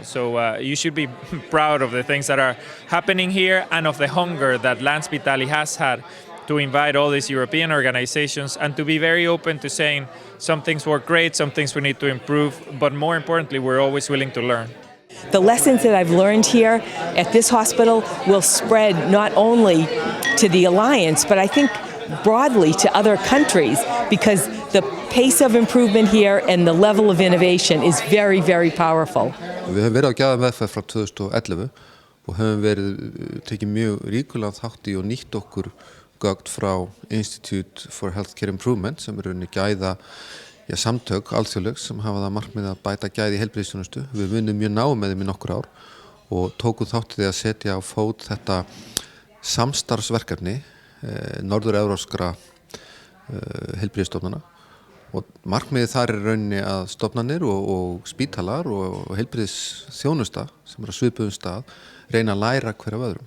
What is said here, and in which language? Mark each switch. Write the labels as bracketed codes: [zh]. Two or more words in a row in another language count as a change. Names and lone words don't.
[en] So you should be proud of the things that are happening here and of the hunger that Landspítali has had to invite all these European organizations and to be very open to saying some things work great, some things we need to improve, but more importantly, we're always willing to learn. The lessons that I've learned here at this hospital will spread not only to the Alliance, but I think broadly to other countries, because the pace of improvement here and the level of innovation is very, very powerful. [is] Við höfum verið á gæðavinnu frá 2011 og höfum tekið mjög ríkulegan þátt í og nýtt okkur gögn frá Institute for Healthcare Improvement, sem gæða samtök alþjóðleg sem hafa það markmið að bæta gæði í heilbrigðisþjónustu. Við vinnum mjög náið með þeim í nokkur ár og tókum þátt í því að setja á fót þetta samstarfsverkefni norður-evrópskra heilbrigðisstofnana Og markmiðið þar rauninni að stofnanir og spítalar og heilbrigðisþjónusta sem að svipuðum stað reyna að læra hver af öðrum.